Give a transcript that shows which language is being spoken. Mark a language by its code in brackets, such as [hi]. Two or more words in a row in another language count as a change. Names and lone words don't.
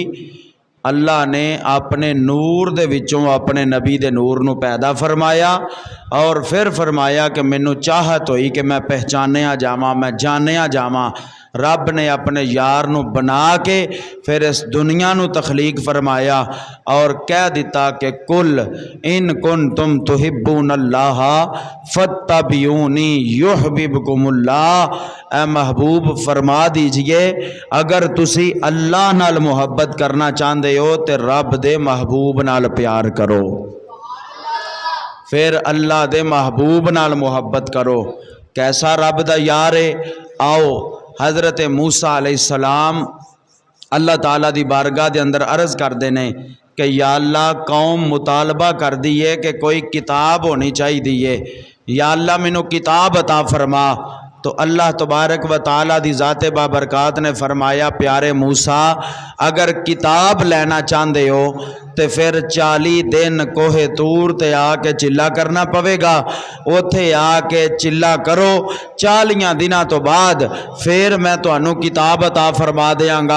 [pa] اللہ نے اپنے نور دے وچوں اپنے نبی دے نور نوں پیدا فرمایا اور فیر فرمایا کہ مینوں چاہت ہوئی کہ میں پچھانیا جاواں، میں جانیا جاواں. رب نے اپنے یار نوں بنا کے فیر اس دنیا نوں تخلیق فرمایا اور کہہ دِتا کہ [ar] قل إن كنتم تحبون الله فاتبعوني يحببكم الله. [pa] اے محبوب فرما دیجیے، اگر تسی اللہ نال محبت کرنا چاہندے ہو تو رب دے محبوب نال پیار کرو. فیر اللہ دے محبوب نال محبت کرو. کیسا رب دا یار ہے? آؤ حضرت موسیٰ علیہ السلام اللہ تعالیٰ دی بارگاہ دے اندر عرض کردے ہیں کہ یا اللہ قوم مطالبہ کر دی ہے کہ کوئی کتاب ہونی چاہیدی، یا اللہ مینوں کتاب عطا فرما. तो تو اللہ تبارک و تعالیٰ دی ذات بابرکات نے فرمایا پیارے موسیٰ اگر کتاب لینا چاہتے ہو تے پھر 40 دن کوہ طور تے آ کے چلا کرنا پوے گا، اوتھے آ کے چلا کرو، 40 دنوں تو بعد پھر میں تانوں کتاب عطا فرما دیاں گا۔